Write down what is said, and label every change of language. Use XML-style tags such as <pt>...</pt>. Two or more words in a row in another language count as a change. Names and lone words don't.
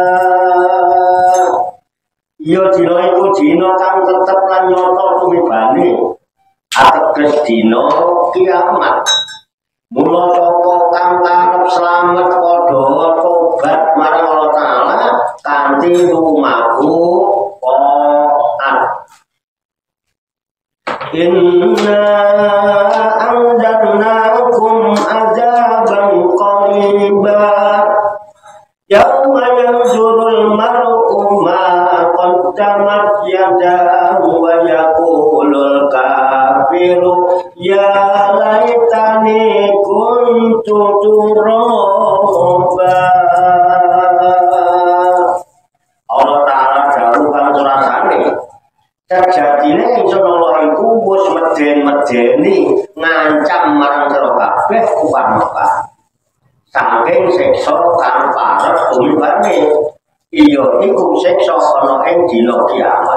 <jv>Iya dina iku dina kang tetep lan nyata tumibane ateges dina kiamat. Mula sapa kang arep slamet padha tobat marang Allah Ta'ala kanthi lumaku taat.</jv> <ar>إنا أنزلناكم عذابا قريبا يوم ينظر المرء ما قدمت يداه ويقول الكافر يا ليتني كنت ترابا.</ar> <jv>Allah Ta'ala dawuh kang surasane sejatine ingsun Allah iku wis medeni ngancam marang sira kabeh umat Mekah saking siksa kang parek tumibane. Iya iku siksa ana ing dina kiamat.</jv>